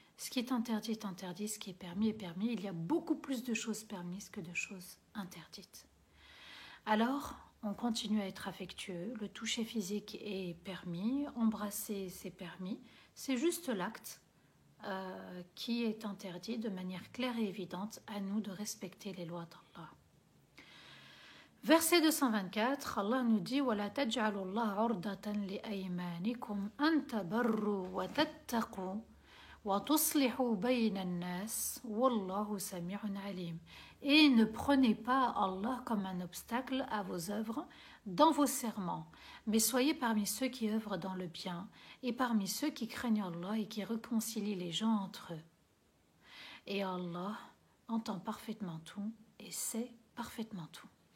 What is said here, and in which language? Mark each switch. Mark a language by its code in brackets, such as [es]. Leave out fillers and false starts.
[fr] Ce qui est interdit, ce qui est permis est permis. Il y a beaucoup plus de choses permises que de choses interdites. Alors, on continue à être affectueux. Le toucher physique est permis. Embrasser, c'est permis. C'est juste l'acte qui est interdit de manière claire et évidente. À nous de respecter les lois d'Allah. Verset 224, Allah nous dit [ar] وَلَا تَجْعَلُوا اللَّهَ عُرْضَةً لِأَيْمَانِكُمْ أَن تَبَرُّوا وَتَتَّقُوا وَتُصْلِحُوا بَيْنَ النَّاسِ وَاللَّهُ سَمِيعٌ عَلِيمٌ. [fr] Et ne prenez pas Allah comme un obstacle à vos œuvres dans vos serments, mais soyez parmi ceux qui œuvrent dans le bien et parmi ceux qui craignent Allah et qui réconcilient les gens entre eux. Et Allah entend parfaitement tout et sait parfaitement tout.